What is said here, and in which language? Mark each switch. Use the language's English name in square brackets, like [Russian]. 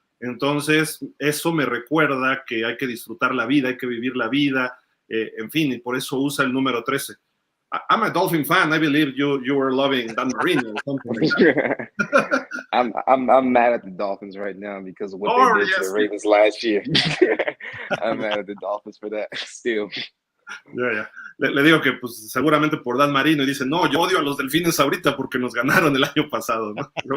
[Spanish] Entonces, eso me recuerda que hay que disfrutar la vida, hay que vivir la vida, en fin, y por eso usa el número 13. [English] I'm a Dolphin fan. I believe you were loving Dan Marino or something like that. I'm mad at the Dolphins right now because of what they did to the Ravens last year. I'm mad at the Dolphins for that still. [Spanish] Ya. Le digo que pues seguramente por Dan Marino y dice, no, yo odio a los Delfines ahorita porque nos ganaron el año pasado, ¿no?